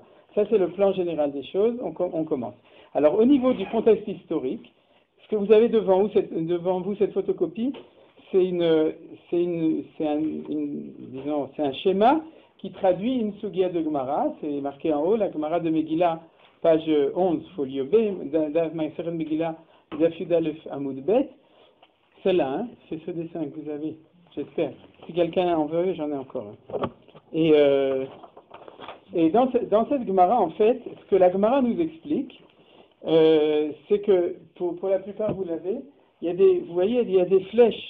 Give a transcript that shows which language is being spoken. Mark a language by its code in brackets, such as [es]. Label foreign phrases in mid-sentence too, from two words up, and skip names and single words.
[fr] Ça c'est le plan général des choses. On commence. Alors au niveau du contexte historique, ce que vous avez devant vous cette photocopie, c'est un schéma qui traduit une sugia de Gemara. C'est marqué en haut, la Gemara de Megillah, page 11, folio B, [he] דף מסכת מגילה, דף י"א עמוד ב. [fr] Celle-là, hein, c'est ce dessin que vous avez, j'espère. Si quelqu'un en veut, j'en ai encore un. Et dans cette Gemara, en fait, ce que la Gemara nous explique, c'est que pour la plupart, vous l'avez, vous voyez, il y a des flèches.